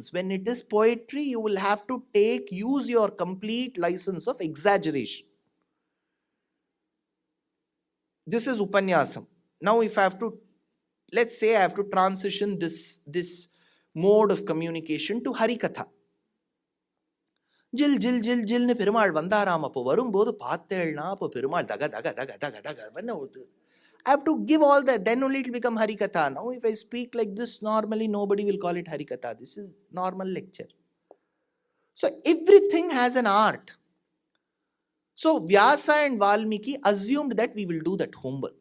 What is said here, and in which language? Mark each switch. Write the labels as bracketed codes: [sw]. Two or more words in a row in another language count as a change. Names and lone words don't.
[en] When it is poetry, you will have to use your complete license of exaggeration. This is Upanyasam. Now, if I have to, let's say I have to transition this mode of communication to Harikatha. [ta] ஜில் ஜில் ஜில் ஜில் னே பெருமாள் வந்தாரம் அப்போ வரும்போது பாத்தேள்னா அப்போ பெருமாள் தக தக தக தக தக வண்ணா ஓடு. [en] I have to give all that, then only it will become Harikatha. Now if I speak like this normally, nobody will call it Harikatha. This is normal lecture. So everything has an art. So Vyasa and Valmiki assumed that we will do that homework.